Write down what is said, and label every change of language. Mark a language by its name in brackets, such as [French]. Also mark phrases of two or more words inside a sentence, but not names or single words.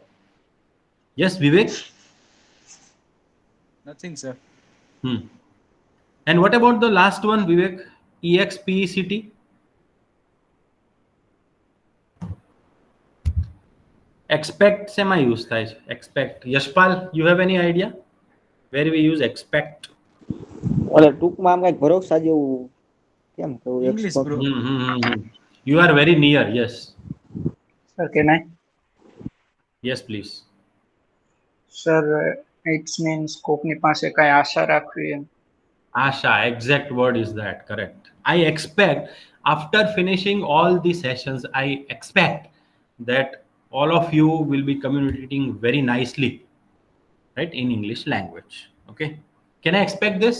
[English] Yes, Vivek? Nothing, sir. And what about the last one, Vivek? EXPECT? Expect semi use [Gujarati] થાય છે. [English] Expect. Yashpal, you have any idea where we use expect? [Gujarati] ઓલે ટૂંકમાં આમ કઈક ભરોસા જેવું કેમ કહું? [English] English, expect. bro. You are very near. Yes. Sir, can I? Yes, please. Sir, it means [Gujarati] કોકની પાસે કઈ આશા રાખવી એમ. [English] Asha, exact word is that, correct. I expect after finishing all the sessions, I expect that all of you will be communicating very nicely, right, in English language. Okay, can I expect this?